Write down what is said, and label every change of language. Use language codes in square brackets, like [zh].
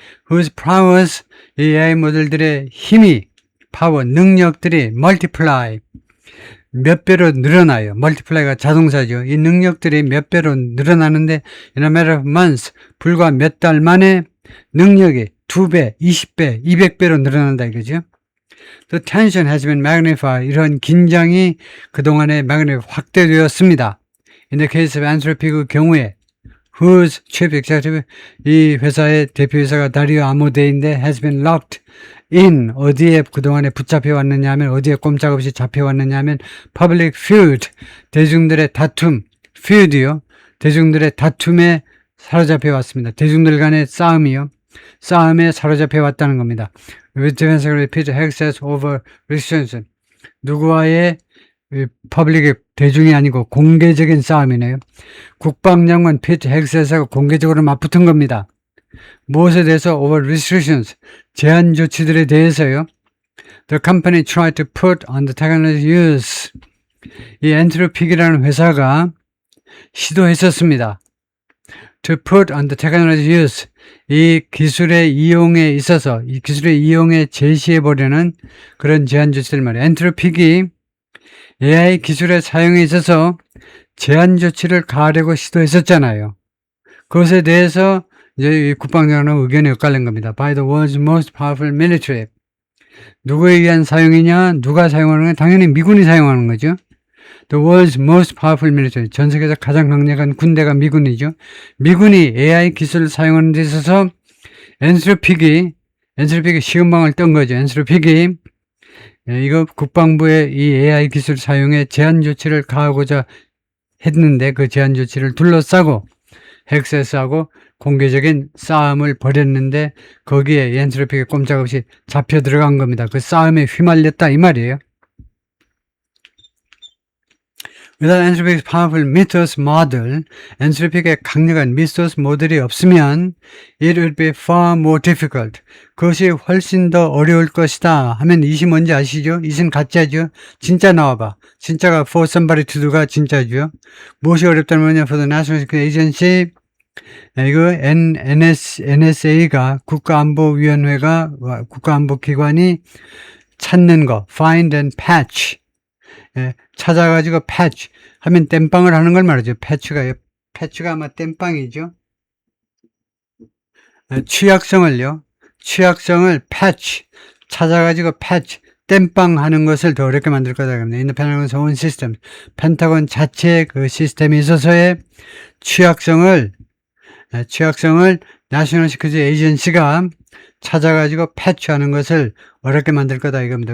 [en] Whose prowess, [ko] 이 AI 모델들의 힘이, 파워, 능력들이 multiply, 몇 배로 늘어나요. 멀티플라이가 자동사죠. 이 능력들이 몇 배로 늘어나는데 [en] in a matter of months, [ko] 불과 몇 달 만에 능력이 2배, 20배, 200배로 늘어난다 이거죠. [en] The tension has been magnified. [ko] 이런 긴장이 그동안에 확대되었습니다. [en] In the case of [ko] Anthropic의 경우에 [en] whose chief executive, [ko] 이 회사의 대표이사가 다리오 아모데인데 [en] has been locked in, [ko] 어디에 그동안에 붙잡혀 왔느냐 하면, 어디에 꼼짝없이 잡혀왔느냐 하면 [en] public feud, [ko] 대중들의 다툼, feud요, 대중들의 다툼에 사로잡혀 왔습니다. 대중들 간의 싸움이요, 싸움에 사로잡혀 왔다는 겁니다. [en] With defense repeat access over restrictions, [ko] 누구와의 퍼블릭의 대중이 아니고 공개적인 싸움이네요. 국방장관 피트 헥스에서 공개적으로 맞붙은 겁니다. 무엇에 대해서? [en] over restrictions, [ko] 제한 조치들에 대해서요. [en] The company tried to put on the technology use, [ko] 이 엔트로픽이라는 회사가 시도했었습니다. [en] To put on the technology use, [ko] 이 기술의 이용에 있어서, 이 기술의 이용에 제시해보려는 그런 제한 조치들 말이에요. 엔트로픽이 AI 기술의 사용에 있어서 제한 조치를 가하려고 시도했었잖아요. 그것에 대해서 이제 국방장관은 의견이 엇갈린 겁니다. [en] By the world's most powerful military. [ko] 누구에 의한 사용이냐? 누가 사용하는 건 당연히 미군이 사용하는 거죠. [en] The world's most powerful military. [ko] 전 세계에서 가장 강력한 군대가 미군이죠. 미군이 AI 기술을 사용하는 데 있어서 엔트로픽이 시금방을 뜬 거죠. 엔트로픽이 이거 국방부의 이 AI 기술 사용에 제한 조치를 가하고자 했는데 그 제한 조치를 둘러싸고 헥스하고 공개적인 싸움을 벌였는데 거기에 엔트로픽이 꼼짝없이 잡혀 들어간 겁니다. 그 싸움에 휘말렸다 이 말이에요. [en] Without Entropic's powerful mythos model, [ko] 엔트로픽의 강력한 미소스 모델이 없으면 [en] it would be far more difficult. [ko] 그것이 훨씬 더 어려울 것이다 하면 이시 뭔지 아시죠? 이신 가짜죠? 진짜 나와봐. 진짜가 [en] for somebody to do [ko] 가 진짜죠. 무엇이 어렵다면 [en] for the National Security Agency, [ko] 이거 NSA가 국가안보위원회가 국가안보기관이 찾는 거, [en] find and patch. [ko] 찾아가지고 패치 하면 땜빵을 하는 걸 말이죠. 패치가 아마 땜빵이죠. 취약성을 패치 찾아가지고 패치 땜빵 하는 것을 더 어렵게 만들 거다. [en] In the Pentagon's own system, [ko] 펜타곤 자체의 그 시스템에 있어서의 취약성을 National Security Agency가 찾아가지고 패치하는 것을 어렵게 만들 거다 이겁니다.